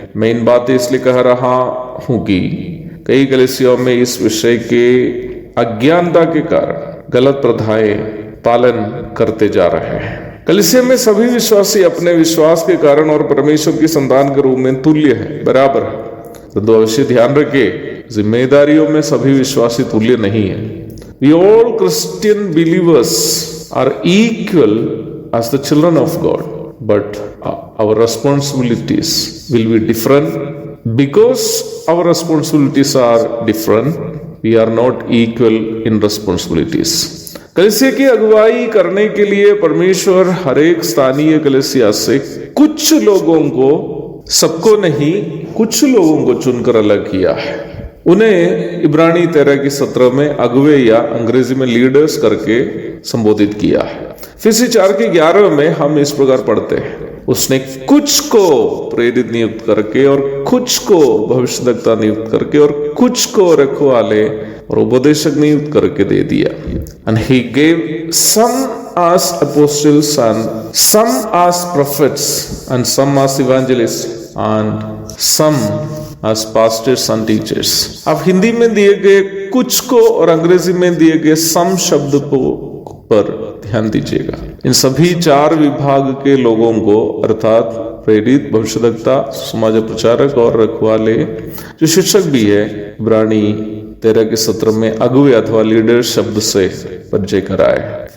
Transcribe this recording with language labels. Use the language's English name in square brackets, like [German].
[Hindi] मैं इन बातें इसलिए कह रहा हूं कि कई कलीसियाओं में इस विषय के अज्ञानता के कारण गलत प्रथाएं पालन करते जा रहे हैं। कलीसिया में सभी विश्वासी अपने विश्वास के कारण और परमेश्वर की संतान के रूप में तुल्य है, बराबर है। तो अवश्य ध्यान रखे, जिम्मेदारियों में सभी विश्वासी तुल्य नहीं है। [English] We all Christian believers are equal as the children of God, but our responsibilities will be different. Because our responsibilities are different, we are not equal in responsibilities. [Hindi] कलीसिया की अगुवाई करने के लिए परमेश्वर हर एक स्थानीय कलीसिया से कुछ लोगों को, सबको नहीं, कुछ लोगों को चुनकर अलग किया है। उन्हें इब्रानी 13:17 में अगुवे या अंग्रेजी में लीडर्स करके संबोधित किया है। फिर 4:11 में हम इस प्रकार पढ़ते हैं, उसने कुछ को प्रेरित नियुक्त करके और कुछ को भविष्यद्वक्ता नियुक्त करके और कुछ को रखवाले और उपदेशक नियुक्त करके दे दिया। [English] And he gave some as apostles and some as prophets and some as evangelists and some as pastors and teachers। [Hindi] अब हिंदी में दिए गए कुछ को और अंग्रेजी में दिए गए सम शब्द को पर ध्यान दीजिएगा। इन सभी 4 विभाग के लोगों को, अर्थात प्रेरित, भविष्यद्वक्ता, समाज प्रचारक और रखवाले, जो शिक्षक भी है, इब्रानी 13:17 में अगुवे अथवा लीडर शब्द से परिचय कराए।